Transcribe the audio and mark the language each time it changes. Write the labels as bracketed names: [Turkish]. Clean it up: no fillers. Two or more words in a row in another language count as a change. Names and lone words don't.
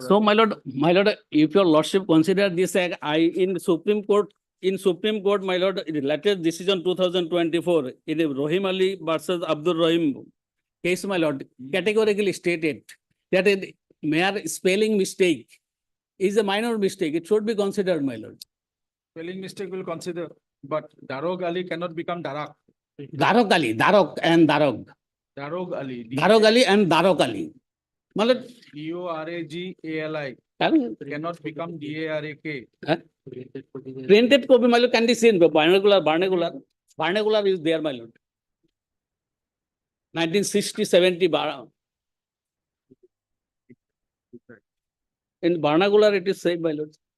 [English] So, my lord, if your lordship consider this, in Supreme Court, my lord, in the latest decision 2024, in the Rohim Ali versus Abdul Rahim case, my lord, categorically stated that a mere spelling mistake is a minor mistake. It should be considered, my lord. Spelling mistake will consider, but Darog Ali cannot become Darak. Darok Ali, Darok and Darog. Darog Ali. Darok Ali and Darok Ali. My lord, Doragali. Cannot become DARAK. Printed copy, my lord, can be seen, vernacular is there, my lord. 1960, 70, in vernacular it is same, my lord.